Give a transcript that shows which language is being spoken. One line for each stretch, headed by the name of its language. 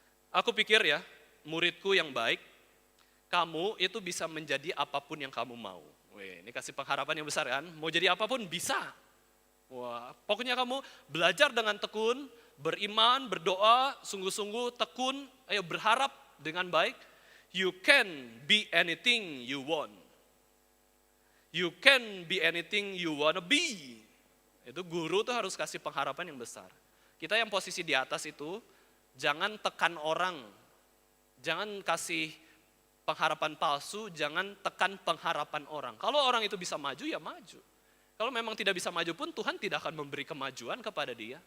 Indonesian: Aku pikir ya, muridku yang baik, kamu itu bisa menjadi apapun yang kamu mau. Ini kasih pengharapan yang besar kan, mau jadi apapun bisa. Wah, pokoknya kamu belajar dengan tekun, beriman, berdoa, sungguh-sungguh tekun, ayo berharap dengan baik.
English: You can be anything you want. You can be anything you wanna be.
Indonesian: Itu guru tuh harus kasih pengharapan yang besar. Kita yang posisi di atas itu, jangan tekan orang. Jangan kasih pengharapan palsu, jangan tekan pengharapan orang. Kalau orang itu bisa maju, ya maju. Kalau memang tidak bisa maju pun, Tuhan tidak akan memberi kemajuan kepada dia.